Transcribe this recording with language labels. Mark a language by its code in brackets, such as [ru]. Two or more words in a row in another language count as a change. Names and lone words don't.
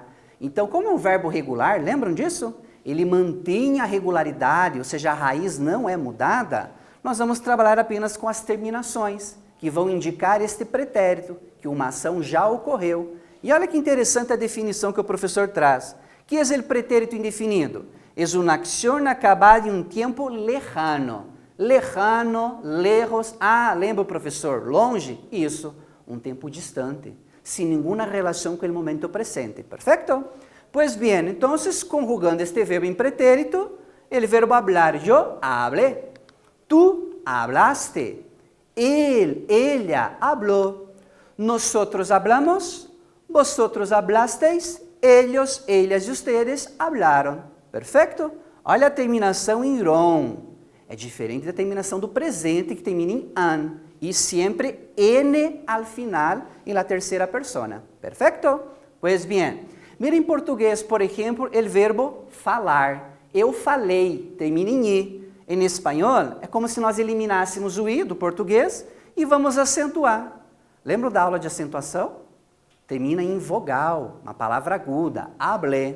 [pt] Então, como é um verbo regular, lembram disso? Ele mantém a regularidade, ou seja, a raiz não é mudada, nós vamos trabalhar apenas com as terminações, que vão indicar este pretérito, que uma ação já ocorreu E olha que interessante a definição que o professor traz. Que é o pretérito indefinido? É uma ação acabada em um tempo lejano. [es] Lejano, lejos. [pt] Ah, lembra, professor? Longe? Isso, um tempo distante, sem nenhuma relação com o momento presente. Perfeito? Pois bem, então, conjugando este verbo em pretérito, o verbo hablar, eu hablé, tu hablaste, [es] él, ella habló, nosotros hablamos, vosotros hablasteis, ellos, ellas [pt] e ustedes hablaram. Perfeito? Olha a terminação em ron. É diferente da terminação do presente, que termina em an. E sempre n [es] al final, [pt] em la terceira persona. Perfeito? Pois bem, mira em português, por exemplo, o verbo falar. Eu falei, termina em i. Em espanhol, é como se nós eliminássemos o i do português e vamos acentuar. Lembra da aula de acentuação? Termina em vogal, uma palavra aguda, hablé.